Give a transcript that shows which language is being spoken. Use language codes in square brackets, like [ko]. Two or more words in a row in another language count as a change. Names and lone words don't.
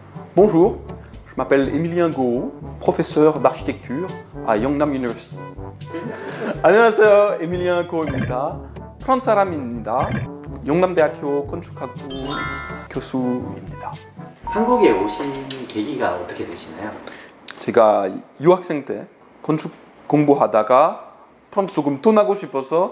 [fr] Bonjour, je m'appelle Emilien Goho, professeur d'architecture à Yeongnam University. [ko] 안녕하세요, 에밀리안 고호입니다. 프랑스 사람입니다. 영남대학교 건축학부 교수입니다. 한국에 오신 계기가 어떻게 되시나요? 제가 유학생 때 건축 공부하다가 프랑스 조금 떠나고 싶어서